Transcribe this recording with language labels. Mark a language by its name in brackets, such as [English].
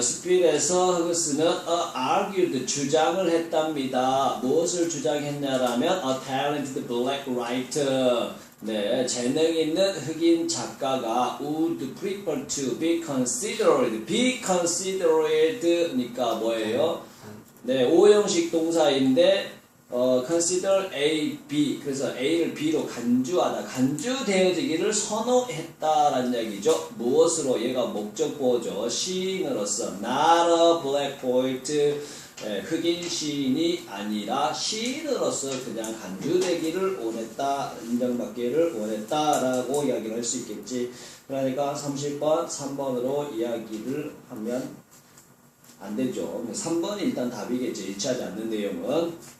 [Korean] 스필에서 허그스는 [English] argued [Korean] 주장을 했답니다. 무엇을 주장했냐라면 [English] a talented black writer [Korean] 네, 재능 있는 흑인 작가가 [English] would prefer to be considered. be considered [Korean] 니까 뭐예요? 네, 오형식 동사인데 [English] consider A, B. [Korean] 그래서 A를 B로 간주하다. 간주되어지기를 선호했다라는 얘기죠. 무엇으로? 얘가 목적보죠. 시인으로서 [English] not a black poet. [Korean] 흑인 시인이 아니라 시인으로서 그냥 간주되기를 원했다, 인정받기를 원했다라고 이야기를 할 수 있겠지. 그러니까 30번, 3번으로 이야기를 하면 안 되죠. 3번이 일단 답이겠지. 일치하지 않는 내용은.